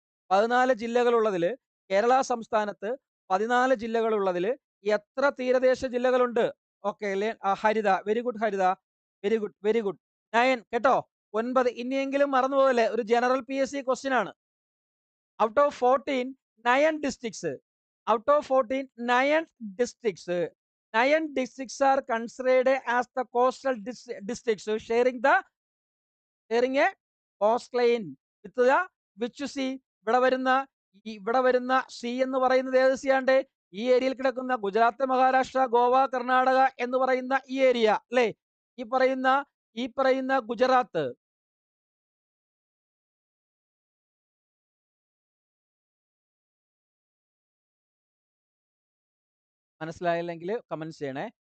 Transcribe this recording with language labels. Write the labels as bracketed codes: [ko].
[ml] 14 ജില്ലകളുള്ളതിൽ, കേരള സംസ്ഥാനത്ത് 14 ജില്ലകളുള്ളതിൽ എത്ര തീരദേശ ജില്ലകളുണ്ട്? ഓക്കെ. ഹരിത, വെരി ഗുഡ് ഹരിത, വെരി ഗുഡ്, വെരി ഗുഡ്. 9 കേട്ടോ, 9. ഇനിയെങ്കിലും മറന്നുപോകല്ലേ, ഒരു ജനറൽ PSC ക്വസ്റ്റ്യൻ ആണ്. [en] Out of 14, 9 districts, out of 14, 9 districts, 9 districts are considered as the coastal districts sharing a coastline with the which sea. [ml] ഇവിടെ വരുന്ന C എന്ന് പറയുന്നത് ഏത് C ആണ്ട്? ഈ ഏരിയയിൽ കിടക്കുന്ന ഗുജറാത്ത്, മഹാരാഷ്ട്ര, ഗോവ, കർണാടക എന്ന് പറയുന്ന ഈ ഏരിയ അല്ലേ? ഈ പറയുന്ന ഗുജറാത്ത്, മനസ്സിലായില്ലെങ്കിൽ കമന്റ് ചെയ്യണേ.